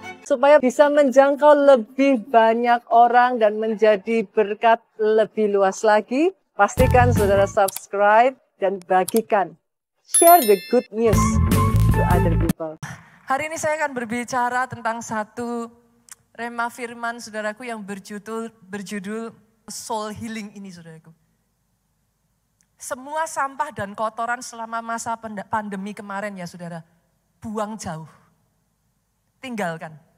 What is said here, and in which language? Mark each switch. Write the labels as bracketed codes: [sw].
[id] supaya bisa menjangkau lebih banyak orang dan menjadi berkat lebih luas lagi. Pastikan saudara subscribe dan bagikan. [en] Share the good news to other people. [id] Hari ini saya akan berbicara tentang satu rema firman saudaraku yang berjudul [en] soul healing [id] ini saudaraku. Semua sampah dan kotoran selama masa pandemi kemarin ya saudara, buang jauh. Tinggalkan.